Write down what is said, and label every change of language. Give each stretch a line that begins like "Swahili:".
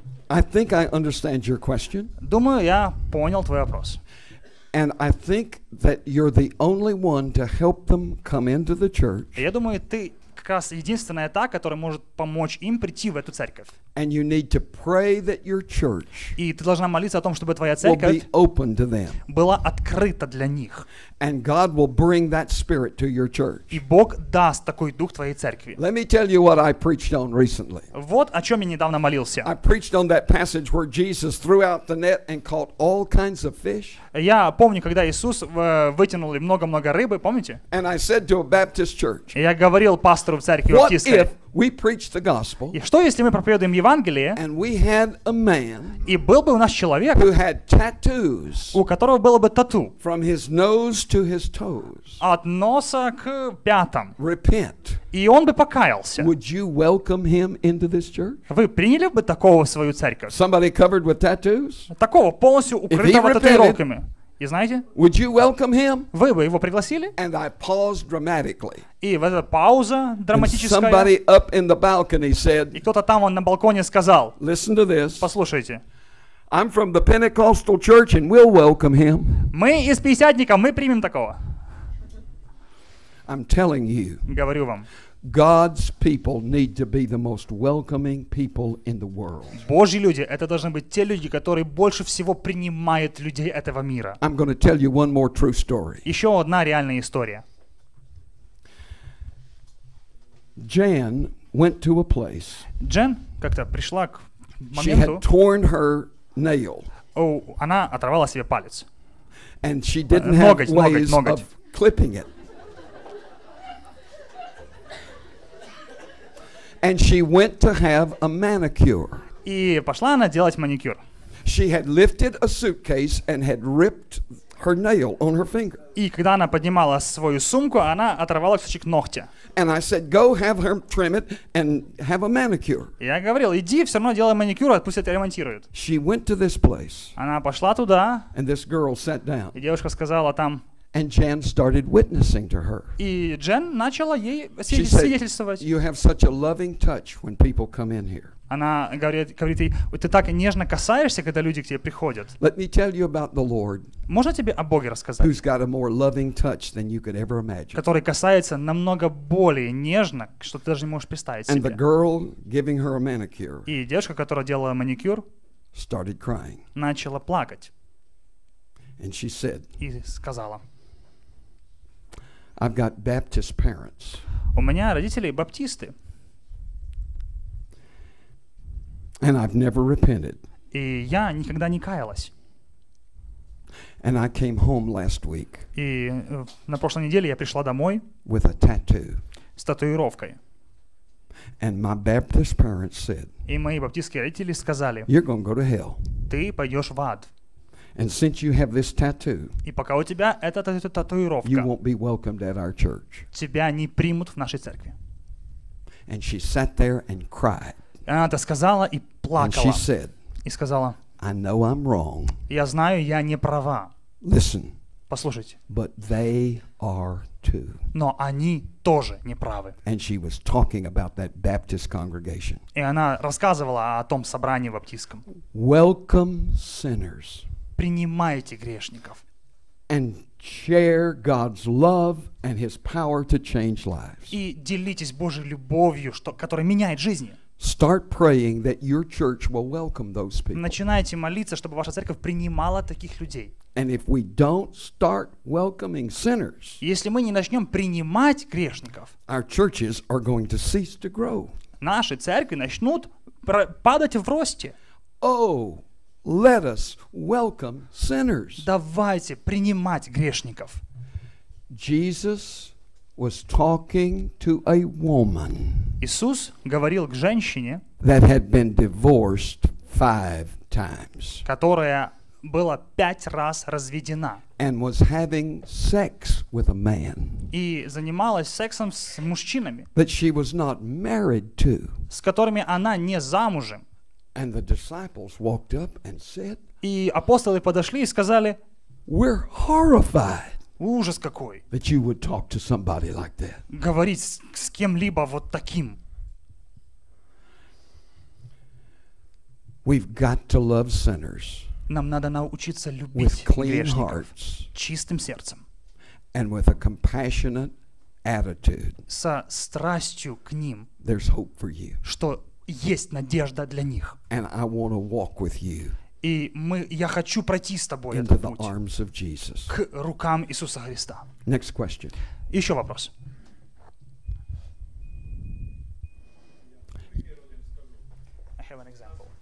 English: I think I understand your question.
Russian: Думаю, я понял твой вопрос.
English: And I think that you're the only one to help them come into the church.
Russian: Я думаю, ты как раз единственная та, которая может помочь им прийти в эту церковь.
English: And you need to pray that your church
Russian: И ты должна молиться о том, чтобы твоя
English: will
Russian: церковь
English: be open to them.
Russian: была открыта для них.
English: And God will bring that spirit to your church.
Russian: И Бог даст такой дух твоей церкви.
English: Let me tell you what I preached on recently.
Russian: Вот о чем я недавно молился.
English: I preached on that passage where Jesus threw out the net and caught all kinds of fish.
Russian: Я помню, когда Иисус вытянул и много-много рыбы, помните?
English: And I said to a Baptist church,
Russian: И я говорил пастору в церкви
English: what
Russian: баптистской,
English: if we preached the gospel
Russian: и что если мы проповедуем Евангелие,
English: and we had a man
Russian: и был бы у нас человек,
English: who had tattoos
Russian: у которого было бы тату
English: from his nose to his toes?
Russian: от носа к пятам,
English: Repent.
Russian: и он бы покаялся.
English: Would you welcome him into this church?
Russian: Вы приняли бы такого в свою церковь?
English: Somebody covered with tattoos?
Russian: Такого полностью укрытого
English: repented,
Russian: татуировками. И знаете,
English: Would you welcome him?
Russian: вы бы его пригласили?
English: And I paused dramatically.
Russian: И в эта пауза
English: And
Russian: драматическая,
English: somebody up in the balcony
Russian: и
English: said,
Russian: кто-то там он на балконе сказал,
English: listen to this.
Russian: послушайте,
English: I'm from the Pentecostal church and we'll welcome him.
Russian: мы из пятидесятников, мы примем такого.
English: I'm telling you,
Russian: Говорю вам,
English: God's people need to be the most welcoming people in the world.
Russian: Божьи люди, это должны быть те люди, которые больше всего принимают людей этого мира.
English: I'm going to tell you one more true story.
Russian: Еще одна реальная история.
English: Jan went to a place.
Russian: Джен как-то пришла к
English: She had
Russian: моменту,
English: torn her nail
Russian: она оторвала себе палец.
English: and she didn't have
Russian: Ноготь,
English: ways
Russian: ноготь.
English: of clipping it. And she went to have a manicure.
Russian: И пошла она делать маникюр.
English: She had lifted a suitcase and had ripped her nail on her finger.
Russian: И когда она поднимала свою сумку, она оторвала кусочек ногтя.
English: And I said, go have her trim it and have a manicure.
Russian: Я говорил, иди, все равно делай маникюр, пусть это ремонтируют.
English: She went to this place
Russian: Она пошла туда,
English: and this girl sat down.
Russian: и девушка сказала там,
English: And Jan started witnessing to her.
Russian: и Джен начала ей
English: She said,
Russian: свидетельствовать.
English: you have such a loving touch when people come in here.
Russian: Она говорит ей, ты так нежно касаешься, когда люди к тебе приходят.
English: Let me tell you about the Lord,
Russian: Можно тебе о Боге рассказать?
English: who's got a more loving touch than you could ever imagine.
Russian: Который касается намного более нежно, что ты даже не можешь представить
English: And the girl giving her a manicure
Russian: И девушка, которая делала маникюр,
English: started crying.
Russian: начала плакать
English: And she said,
Russian: и сказала,
English: I've got Baptist parents.
Russian: у меня родители баптисты,
English: And I've never repented.
Russian: и я никогда не каялась.
English: And I came home last week
Russian: И на прошлой неделе я пришла домой
English: with a tattoo.
Russian: с татуировкой.
English: And my Baptist parents said,
Russian: И мои баптистские родители сказали,
English: you're going to go to hell.
Russian: ты пойдешь в ад.
English: And since you have this tattoo,
Russian: И пока у тебя эта
English: you
Russian: татуировка,
English: won't be welcomed at our church.
Russian: тебя не примут в нашей церкви.
English: And she sat there and cried.
Russian: И она это сказала и
English: And she
Russian: плакала.
English: said,
Russian: И сказала,
English: I know I'm wrong.
Russian: я знаю, я не права.
English: Listen,
Russian: Послушайте,
English: but they are too.
Russian: но они тоже не правы.
English: And she was talking about that Baptist congregation.
Russian: И она рассказывала о том собрании баптистском.
English: Welcome sinners
Russian: Принимайте грешников
English: and share God's love and His power to change lives.
Russian: и делитесь Божьей любовью, которая меняет жизни.
English: Start praying that your church will welcome those people.
Russian: Начинайте молиться, чтобы ваша церковь принимала таких людей.
English: And if we don't start welcoming sinners,
Russian: Если мы не начнем принимать грешников,
English: our churches are going to cease to grow.
Russian: наши церкви начнут падать в росте.
English: Oh, let us welcome sinners.
Russian: Давайте принимать грешников.
English: Jesus was talking to a woman
Russian: Иисус говорил к женщине,
English: that had been divorced 5 times
Russian: которая была 5 раз разведена
English: and was having sex with a man
Russian: и занималась сексом с мужчинами,
English: that she was not married to.
Russian: с которыми она не замужем.
English: And the disciples walked up and said,
Russian: И апостолы подошли и сказали:
English: "We're horrified
Russian: ужас какой,
English: that you would talk to somebody like that."
Russian: говорить с кем-либо вот таким.
English: We've got to love sinners
Russian: Нам надо научиться
English: with
Russian: любить
English: clean
Russian: грешников
English: hearts
Russian: чистым сердцем,
English: and with a compassionate attitude.
Russian: со страстью к ним,
English: There's hope for you.
Russian: что есть надежда для них.
English: And I want to walk with you
Russian: И я хочу пройти с тобой
English: into
Russian: этот
English: the
Russian: путь
English: arms of Jesus.
Russian: к рукам Иисуса Христа.
English: Next question.
Russian: Еще вопрос.
English: I have an example.